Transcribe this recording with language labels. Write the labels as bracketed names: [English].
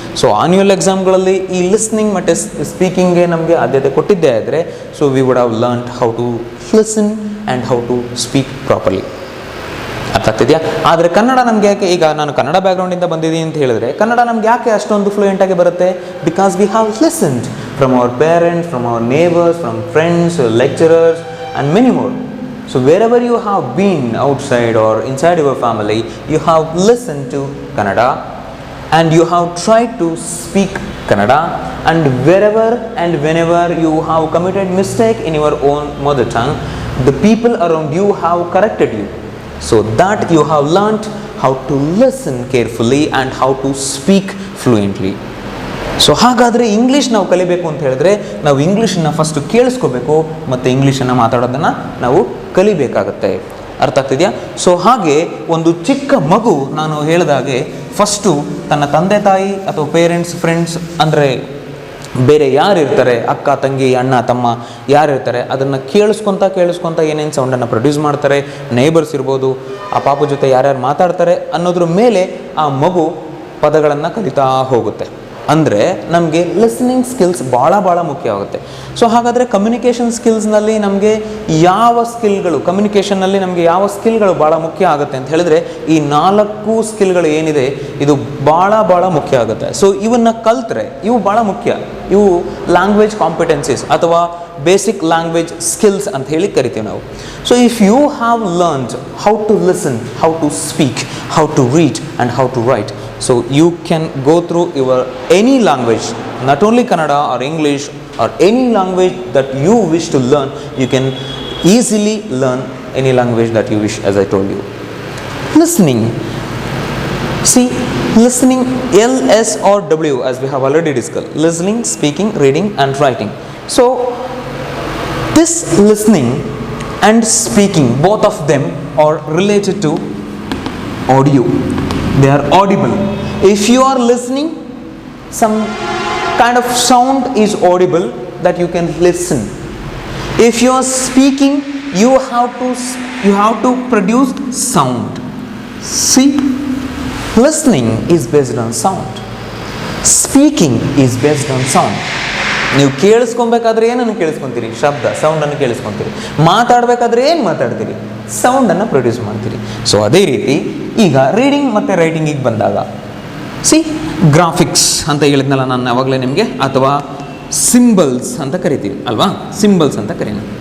[Kannada] So annual ಎಕ್ಸಾಮ್ಗಳಲ್ಲಿ ಈ listening ಮತ್ತು ಸ್ಪೀಕಿಂಗ್ಗೆ ನಮಗೆ ಆದ್ಯತೆ ಕೊಟ್ಟಿದ್ದೇ ಆದರೆ, [English] So we would have learned how to listen and how to speak properly. [Kannada] ಅರ್ಥ ಆಗ್ತಿದೆಯಾ? ಆದರೆ ಕನ್ನಡ ನಮಗೆ ಯಾಕೆ, ಈಗ ನಾನು ಕನ್ನಡ ಬ್ಯಾಕ್ಗ್ರೌಂಡಿಂದ ಬಂದಿದ್ದೀನಿ ಅಂತ ಹೇಳಿದ್ರೆ ಕನ್ನಡ ನಮ್ಗೆ ಯಾಕೆ ಅಷ್ಟೊಂದು ಫ್ಲೂಯೆಂಟಾಗಿ ಬರುತ್ತೆ? [English] Because we have listened from our parents, from our neighbours, from friends, lecturers and many more. So wherever you have been outside or inside your family, you have listened to Kannada and you have tried to speak Kannada, and wherever and whenever you have committed mistake in your own mother tongue, the people around you have corrected you. So that you have learnt how to listen carefully and how to speak fluently. [Kannada] So ಹಾಗಾದರೆ English ನಾವು ಕಲಿಬೇಕು ಅಂತ ಹೇಳಿದ್ರೆ ನಾವು ಇಂಗ್ಲೀಷನ್ನು first ಕೇಳಿಸ್ಕೋಬೇಕು ಮತ್ತು ಇಂಗ್ಲೀಷನ್ನು ಮಾತಾಡೋದನ್ನು ನಾವು ಕಲಿಬೇಕಾಗತ್ತೆ. ಅರ್ಥ ಆಗ್ತಿದೆಯಾ? ಸೊ ಹಾಗೆ ಒಂದು ಚಿಕ್ಕ ಮಗು, ನಾನು ಹೇಳಿದಾಗೆ ಫಸ್ಟು ತನ್ನ ತಂದೆ ತಾಯಿ ಅಥವಾ ಪೇರೆಂಟ್ಸ್, ಫ್ರೆಂಡ್ಸ್ ಅಂದರೆ ಬೇರೆ ಯಾರಿರ್ತಾರೆ, ಅಕ್ಕ ತಂಗಿ ಅಣ್ಣ ತಮ್ಮ ಯಾರಿರ್ತಾರೆ ಅದನ್ನು ಕೇಳಿಸ್ಕೊತ ಏನೇನು ಸೌಂಡನ್ನು ಪ್ರೊಡ್ಯೂಸ್ ಮಾಡ್ತಾರೆ, ನೇಬರ್ಸ್ ಇರ್ಬೋದು, ಆ ಪಾಪು ಜೊತೆ ಯಾರ್ಯಾರು ಮಾತಾಡ್ತಾರೆ ಅನ್ನೋದ್ರ ಮೇಲೆ ಆ ಮಗು ಪದಗಳನ್ನು ಕಲಿತಾ ಹೋಗುತ್ತೆ. ಅಂದರೆ ನಮಗೆ ಲಿಸ್ನಿಂಗ್ ಸ್ಕಿಲ್ಸ್ ಭಾಳ ಮುಖ್ಯ ಆಗುತ್ತೆ. ಸೊ ಹಾಗಾದರೆ ಕಮ್ಯುನಿಕೇಷನ್ ಸ್ಕಿಲ್ಸ್ನಲ್ಲಿ ನಮಗೆ ಯಾವ ಸ್ಕಿಲ್ಗಳು, ಕಮ್ಯುನಿಕೇಷನ್ನಲ್ಲಿ ನಮಗೆ ಯಾವ ಸ್ಕಿಲ್ಗಳು ಭಾಳ ಮುಖ್ಯ ಆಗುತ್ತೆ ಅಂತ ಹೇಳಿದ್ರೆ ಈ 4 ಸ್ಕಿಲ್ಗಳು ಏನಿದೆ ಇದು ಭಾಳ ಮುಖ್ಯ ಆಗುತ್ತೆ. ಸೊ ಇವನ್ನ ಕಲ್ತ್ರೆ ಇವು ಭಾಳ ಮುಖ್ಯ. ಇವು ಲ್ಯಾಂಗ್ವೇಜ್ ಕಾಂಪಿಟೆನ್ಸೀಸ್ ಅಥವಾ ಬೇಸಿಕ್ ಲ್ಯಾಂಗ್ವೇಜ್ ಸ್ಕಿಲ್ಸ್ ಅಂತ ಹೇಳಿ ಕರಿತೀವಿ ನಾವು. [English] So if you have learned how to listen, how to speak, how to read and how to write, so you can go through your any language, not only Kannada or English or any language that you wish to learn, you can easily learn any language that you wish, as I told you. Listening, see, listening, L, S or W, as we have already discussed. Listening, speaking, reading and writing. So this listening and speaking, both of them are related to audio. They are audible. If you are listening, some kind of sound is audible that you can listen. If you are speaking, you have to produce sound. See, listening is based on sound. Speaking is based on sound. [Kannada] ನೀವು ಕೇಳಿಸ್ಕೊಬೇಕಾದ್ರೆ ಏನನ್ನು ಕೇಳಿಸ್ಕೊತೀರಿ? ಶಬ್ದ, ಸೌಂಡನ್ನು ಕೇಳಿಸ್ಕೊತೀರಿ. ಮಾತಾಡಬೇಕಾದ್ರೆ ಏನು ಮಾತಾಡ್ತೀರಿ? ಸೌಂಡನ್ನು produce ಮಾಡ್ತೀರಿ. So ಅದೇ ರೀತಿ ಈಗ reading ಮತ್ತು ರೈಟಿಂಗಿಗೆ ಬಂದಾಗ, ಸಿ, ಗ್ರಾಫಿಕ್ಸ್ ಅಂತ ಹೇಳಿದ್ನಲ್ಲ ನಾನು ಯಾವಾಗಲೇ ನಿಮಗೆ, ಅಥವಾ ಸಿಂಬಲ್ಸ್ ಅಂತ ಕರಿತೀವಿ ಅಲ್ವಾ? ಸಿಂಬಲ್ಸ್ ಅಂತ ಕರೀನ.